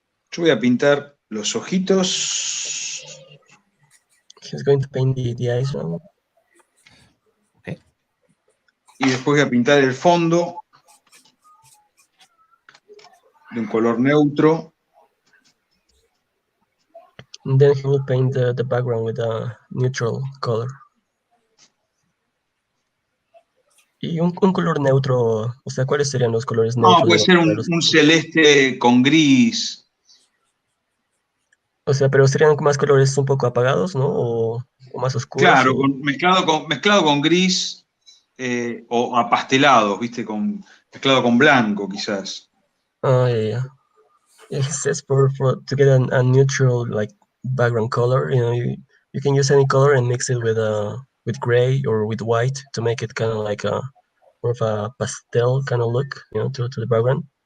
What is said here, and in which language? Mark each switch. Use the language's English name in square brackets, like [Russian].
[Spanish] Yo voy a pintar los ojitos. [English] He's going to paint the eyes now. Okay. [Spanish] Y después voy a pintar el fondo de un color neutro. [English] And then he will paint the background with a neutral color. [Spanish] Y un color neutro, o sea, ¿cuáles serían los colores neutros? No, puede ser un celeste con gris. O sea, pero serían más colores un poco apagados, ¿no? O más oscuros. Claro, O... mezclado con gris o apastelados, ¿viste? Mezclado con blanco, quizás. [English] Oh, yeah, yeah. Yeah, he says for to get a neutral like background color, you can use any color and mix it with gray or with white to make it kind of like a more of a pastel kind of look, to the background.